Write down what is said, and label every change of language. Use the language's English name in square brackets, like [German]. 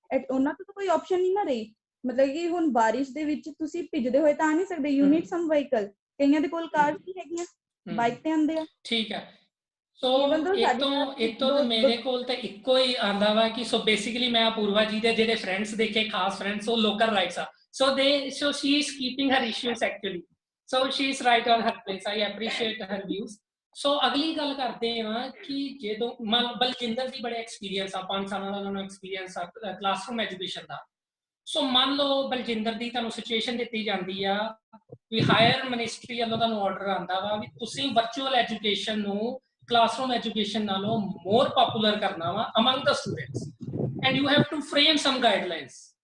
[Punjabi] ਉਹਨਾਂ ਤੋਂ ਕੋਈ ਆਪਸ਼ਨ ਨਹੀਂ ਨਾ ਰਹੀ ਮਤਲਬ ਕਿ ਹੁਣ ਬਾਰਿਸ਼ ਦੇ ਵਿੱਚ ਤੁਸੀਂ ਭਿੱਜਦੇ ਹੋਏ ਤਾਂ ਆ ਨਹੀਂ ਸਕਦੇ [English] you need some vehicle [Punjabi] ਕਈਆਂ ਦੇ ਕੋਲ ਕਾਰਸ ਵੀ ਹੈਗੀਆਂ ਬਾਈਕ ਤੇ ਆਉਂਦੇ ਆ ਠੀਕ ਹੈ ਸੋ ਇੱਕ ਤੋਂ ਮੇਰੇ ਕੋਲ ਤੇ ਇੱਕੋ ਹੀ ਆਂਦਾ ਵਾ ਕਿ ਸੋ ਬੇਸਿਕਲੀ ਮੈਂ ਅਪੂਰਵਾ ਜੀ ਦੇ ਜਿਹੜੇ ਫਰੈਂਡਸ ਦੇਖੇ, ਖਾਸ ਫਰੈਂਡਸ, ਉਹ ਲੋਕਲ ਰਾਈਟਸ ਆ। [English] So she is keeping her issues actually. So she is right on her place. I appreciate her views. [Punjabi] So ਅਗਲੀ ਗੱਲ ਕਰਦੇ ਹਾਂ ਕਿ ਜਦੋਂ ਬਲਜਿੰਦਰ ਦੀ ਬੜੇ ਐਕਸਪੀਰੀਅੰਸ ਆ, 5 ਸਾਲਾਂ ਦਾ ਉਹਨਾਂ ਨੂੰ ਐਕਸਪੀਰੀਅੰਸ ਆ ਕਲਾਸਰੂਮ ਐਜੂਕੇਸ਼ਨ ਦਾ। ਸੋ ਮੰਨ ਲਓ ਬਲਜਿੰਦਰ ਦੀ ਤੁਹਾਨੂੰ ਸਿਚੁਏਸ਼ਨ ਦਿੱਤੀ ਜਾਂਦੀ ਆ ਵੀ ਹਾਇਰ ਮਿਨਿਸਟਰੀ ਵੱਲੋਂ ਤੁਹਾਨੂੰ ਆਰਡਰ ਆਉਂਦਾ ਵਾ ਵੀ ਤੁਸੀਂ ਵਰਚੁਅਲ ਐਜੂਕੇਸ਼ਨ ਨੂੰ ਕਲਾਸਰੂਮ ਐਜੂਕੇਸ਼ਨ ਨਾਲੋਂ ਮੋਰ ਪਪੂਲਰ ਕਰਨਾ ਵਾ [English] Among the students and you have to frame some guidelines.